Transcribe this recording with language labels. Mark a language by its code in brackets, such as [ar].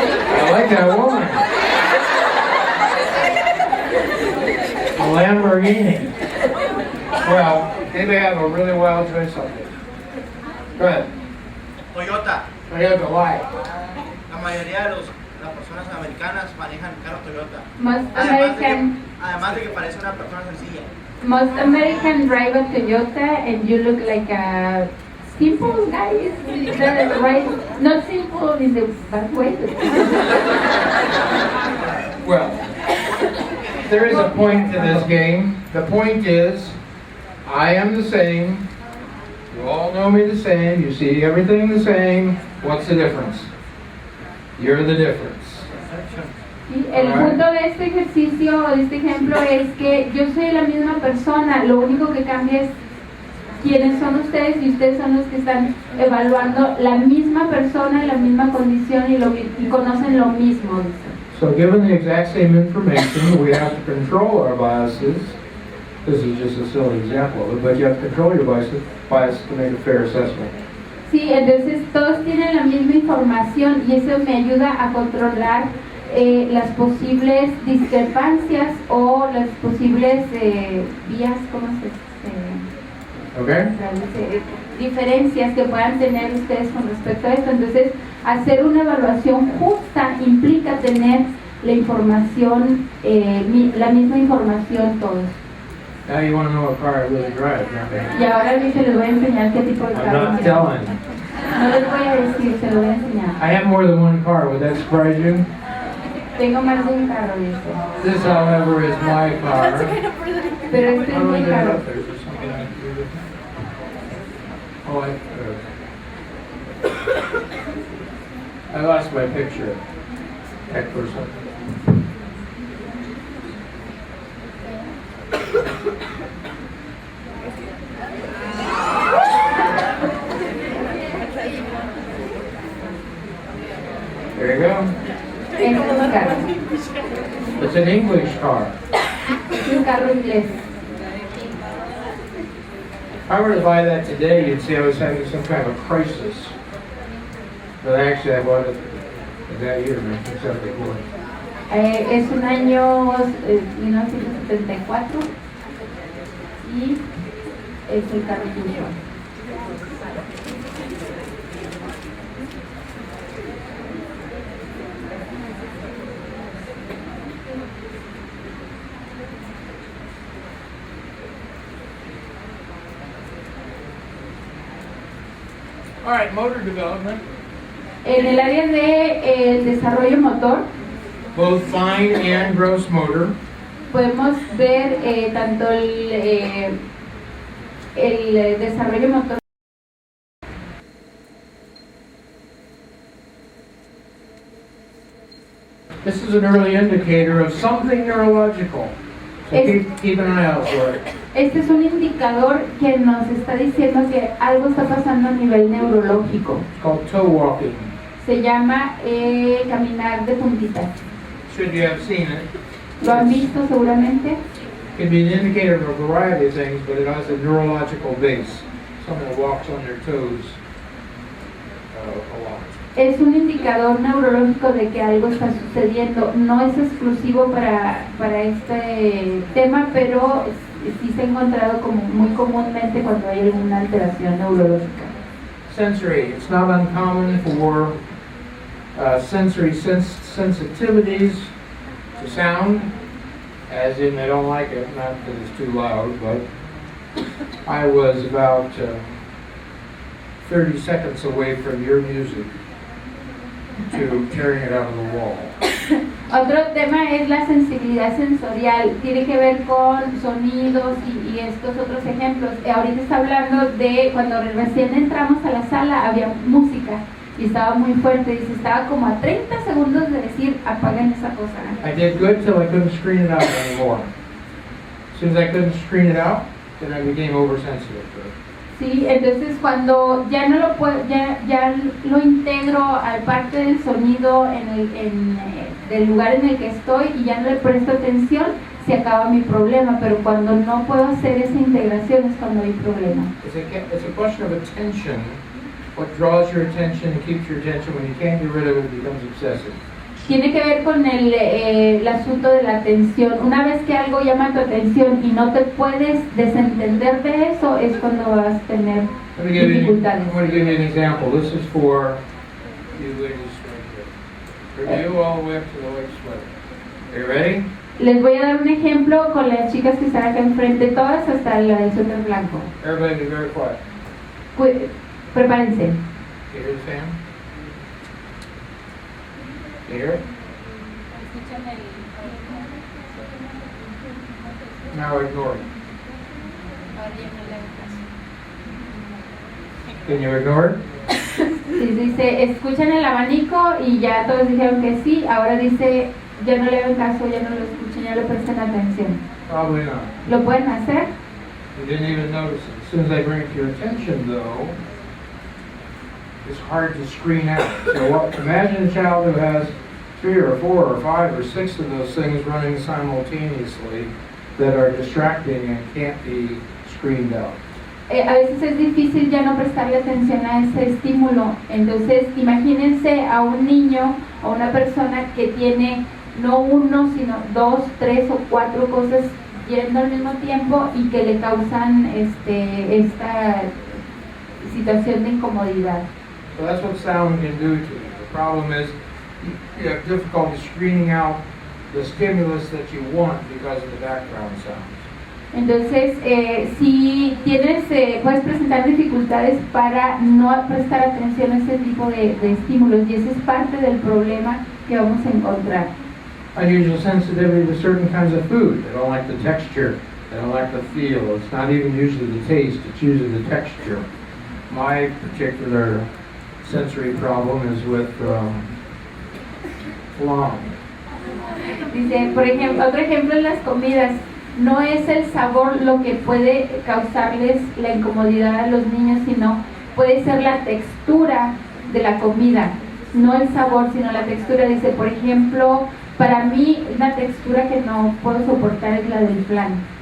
[en] I like that woman. A Lamborghini. Well, maybe I have a really wild choice on this. Go ahead. Toyota. Toyota, why? [es] La mayoría de las personas americanas manejan carro Toyota. [en] Most [es] Además de que parece una persona sencilla. [en] Most American drive a Toyota and you look like a simple guy, is that right? Not simple in the bad way. Well, there is a point to this game. The point is, I am the same. You all know me the same. You see everything the same. What's the difference? You're the difference. [es] Sí, el punto de este ejercicio o de este ejemplo es que yo soy la misma persona, lo único que cambia es quiénes son ustedes y ustedes son los que están evaluando la misma persona, la misma condición y conocen lo mismo. [en] So given the exact same information, we have to control our biases. This is just a silly example of it, but you have to control your bias to make a fair assessment. [es] Sí, entonces todos tienen la misma información y eso me ayuda a controlar las posibles discrepancias o las posibles vías, ¿cómo se [en] Okay? [es] traduce? Diferencias que puedan tener ustedes con respecto a esto. Entonces, hacer una evaluación justa implica tener la información, la misma información todos. [en] Now you want to know what car I really drive, don't you? [es] Y ahora les voy a enseñar qué tipo de [en] I'm [es] carro [en] not [es] tiene. [en] telling. [es] No les voy a decir, se lo voy a enseñar. [en] I have more than one car. Would that surprise you? [es] Tengo más de un carro, dice. [en] This, however, is my car. [es] Pero este es [en] How do I [es] mi [en] get it [es] carro. [en] up there? Is there something I can do with it? Oh, I lost my picture. Heck for something. There you go. [es] Este es mi carro. [en] It's an English car. [es] Es un carro inglés. [en] If I were to buy that today, you'd see I was having some kind of a crisis. But actually, I bought it that year, 1974. [es] Es un año 1974 y es el carro tuyo. [en] All right, motor development, [es] En el área de desarrollo motor [en] both fine and gross motor. [es] podemos ver tanto el desarrollo motor. [en] This is an early indicator of something neurological. So keep an eye out for it. [es] Este es un indicador que nos está diciendo que algo está pasando a nivel neurológico. [en] It's called toe walking. [es] Se llama caminar de puntitas. [en] Should you have seen it? [es] ¿Lo han visto seguramente? [en] It can be an indicator of a variety of things, but it has a neurological base. Someone walks on their toes a lot. [es] Es un indicador neurológico de que algo está sucediendo. No es exclusivo para este tema, pero sí se ha encontrado como muy comúnmente cuando hay alguna alteración neurológica. [en] Sensory. It's not uncommon for sensory sensitivities to sound, as in they don't like it, not that it's too loud, but I was about 30 seconds away from your music to tearing it out of the wall. [es] Otro tema es la sensibilidad sensorial. Tiene que ver con sonidos y estos otros ejemplos. Ahorita está hablando de cuando recién entramos a la sala había música y estaba muy fuerte. Dice, estaba como a 30 segundos de decir, apaguen esa cosa. [en] I did good till I couldn't screen it out anymore. As soon as I couldn't screen it out, then I became oversensitive to it. [es] Sí, entonces cuando ya no lo puedo, ya lo integro al parte del sonido del lugar en el que estoy y ya no le presto atención, se acaba mi problema, pero cuando no puedo hacer esa integración es cuando hay problema. [en] It's a question of attention. What draws your attention and keeps your attention when you can't get rid of it becomes obsessive. [es] tiene que ver con el asunto de la atención. Una vez que algo llama tu atención y no te puedes desentender de eso, es cuando vas a tener [en] Let me give you, [es] dificultades. [en] I'm going to give you an example. This is for you ladies right here. From you all the way up to the white sweater. Are you ready? [es] Les voy a dar un ejemplo con las chicas que están acá enfrente, todas hasta la del suéter blanco. [en] Everybody be very quiet. [es] Prepárense. [en] You hear the fan? You hear it? Now ignore it. Can you ignore it? [es] Sí, dice, escuchan el abanico y ya todos dijeron que sí, ahora dice, ya no le hagan caso, ya no lo escuchan, ya le prestan atención. [en] Probably not. [es] ¿Lo pueden hacer? [en] You didn't even notice it. As soon as I bring it to your attention, though, it's hard to screen out. So imagine a child who has 3 or 4 or 5 or 6 of those things running simultaneously that are distracting and can't be screened out. [es] A veces es difícil ya no prestarle atención a ese estímulo. Entonces, imagínense a un niño o una persona que tiene no 1, sino 2, 3 o 4 cosas yendo al mismo tiempo y que le causan esta situación de incomodidad. [en] So that's what sound can do to you. The problem is you have difficulty screening out the stimulus that you want because of the background sounds. [es] Entonces, si tienes, puedes presentar dificultades para no prestar atención a ese tipo de estímulos, y ese es parte del problema que vamos a encontrar. [en] Unusual sensitivity to certain kinds of food. They don't like the texture. They don't like the feel. It's not even usually the taste. It's usually the texture. My particular sensory problem is with flan. [es] Dice, por ejemplo, otro ejemplo en las comidas, no es el sabor lo que puede causarles la incomodidad a los niños, sino puede ser la textura de la comida, no el sabor, sino la textura. Dice, por ejemplo, para mí una textura que no puedo soportar es la del flan.